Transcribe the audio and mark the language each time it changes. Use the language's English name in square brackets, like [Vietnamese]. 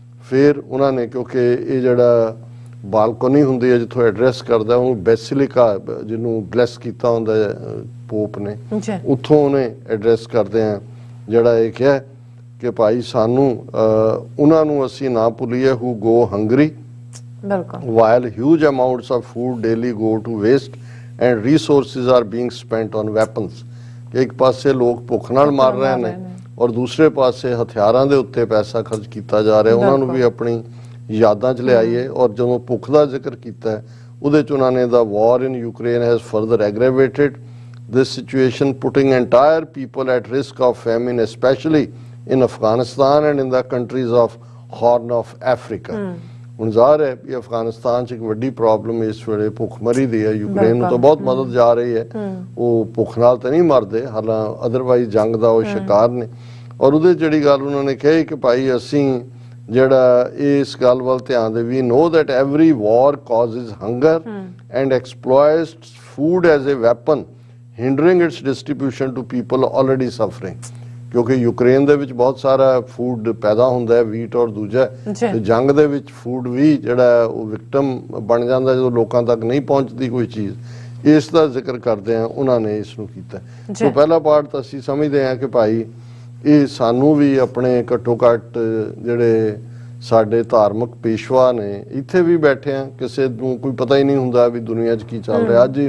[Punjabi] ਫਿਰ ਉਹਨਾਂ ਨੇ ਕਿਉਂਕਿ ਇਹ ਜਿਹੜਾ ਬਾਲਕੋਨੀ ਹੁੰਦੀ ਹੈ ਜਿੱਥੋਂ ਐਡਰੈਸ ਕਰਦਾ ਉਹਨੂੰ ਬੈਸਿਲਿਕਾ ਜਿਹਨੂੰ ਬਲੈਸ ਕੀਤਾ ਹੁੰਦਾ ਪੋਪ ਨੇ, ਉੱਥੋਂ ਉਹਨੇ ਐਡਰੈਸ ਕਰਦੇ ਆ ਜਿਹੜਾ ਇਹ ਕਿਹਾ ਕਿ ਭਾਈ ਸਾਨੂੰ ਉਹਨਾਂ ਨੂੰ ਅਸੀਂ ਨਾ ਭੁੱਲੀਏ [English] who go hungry while huge amounts of food daily go to waste and resources are being spent on weapons। [Punjabi] ਇੱਕ ਪਾਸੇ ਲੋਕ ਭੁੱਖ ਨਾਲ ਮਰ ਰਹੇ ਨੇ ਔਰ ਦੂਸਰੇ ਪਾਸੇ ਹਥਿਆਰਾਂ ਦੇ ਉੱਤੇ ਪੈਸਾ ਖਰਚ ਕੀਤਾ ਜਾ ਰਿਹਾ। ਉਹਨਾਂ ਨੂੰ ਵੀ ਆਪਣੀ ਯਾਦਾਂ 'ਚ ਲਿਆਈਏ। ਔਰ ਜਦੋਂ ਭੁੱਖ ਦਾ ਜ਼ਿਕਰ ਕੀਤਾ ਉਹਦੇ 'ਚ ਉਹਨਾਂ ਨੇ [English] The war in Ukraine has further aggravated this situation, putting entire people at risk of famine, especially in Afghanistan and in the countries of Horn of Africa। [Punjabi] ਹੁਣ ਜ਼ਾਹਰ ਹੈ ਕਿ ਅਫਗਾਨਿਸਤਾਨ 'ਚ ਇੱਕ ਵੱਡੀ ਪ੍ਰੋਬਲਮ ਇਸ ਵੇਲੇ ਭੁੱਖਮਰੀ ਦੀ ਹੈ। ਯੂਕਰੇਨ ਨੂੰ ਤਾਂ ਬਹੁਤ ਮਦਦ ਜਾ ਰਹੀ ਹੈ, ਉਹ ਭੁੱਖ ਨਾਲ ਤਾਂ ਨਹੀਂ ਮਰਦੇ, ਹਾਲਾਂਕਿ ਅਦਰਵਾਈਜ਼ ਜੰਗ ਦਾ ਉਹ ਸ਼ਿਕਾਰ ਨੇ। ਔਰ ਉਹਦੇ ਜਿਹੜੀ ਗੱਲ ਉਹਨਾਂ ਨੇ ਕਹੀ ਕਿ ਭਾਈ ਅਸੀਂ ਜਿਹੜਾ ਇਸ ਗੱਲ ਵੱਲ ਧਿਆਨ ਦੇ, [English] We know that every war causes hunger and exploits food as a weapon, hindering its distribution to people already suffering। [Punjabi] ਕਿਉਂਕਿ ਯੂਕਰੇਨ ਦੇ ਵਿੱਚ ਬਹੁਤ ਸਾਰਾ ਫੂਡ ਪੈਦਾ ਹੁੰਦਾ ਹੈ, ਵੀਟ ਔਰ ਦੂਜਾ, ਤੇ ਜੰਗ ਦੇ ਵਿੱਚ ਫੂਡ ਵੀ ਜਿਹੜਾ ਉਹ ਵਿਕਟਮ ਬਣ ਜਾਂਦਾ ਜਦੋਂ ਲੋਕਾਂ ਤੱਕ ਨਹੀਂ ਪਹੁੰਚਦੀ ਕੋਈ ਚੀਜ਼। ਇਸ ਦਾ ਜ਼ਿਕਰ ਕਰਦੇ ਆ ਉਹਨਾਂ ਨੇ ਇਸ ਨੂੰ ਕੀਤਾ। ਸੋ ਪਹਿਲਾ ਪਾਰਟ ਤਾਂ ਅਸੀਂ ਸਮਝਦੇ ਹਾਂ ਕਿ ਭਾਈ ਇਹ ਸਾਨੂੰ ਵੀ ਆਪਣੇ ਘੱਟੋ ਘੱਟ ਜਿਹੜੇ ਸਾਡੇ ਧਾਰਮਿਕ ਪੇਸ਼ਵਾ ਨੇ ਇੱਥੇ ਵੀ ਬੈਠੇ ਆ, ਕਿਸੇ ਨੂੰ ਕੋਈ ਪਤਾ ਹੀ ਨਹੀਂ ਹੁੰਦਾ ਵੀ ਦੁਨੀਆ 'ਚ ਕੀ ਚੱਲ ਰਿਹਾ।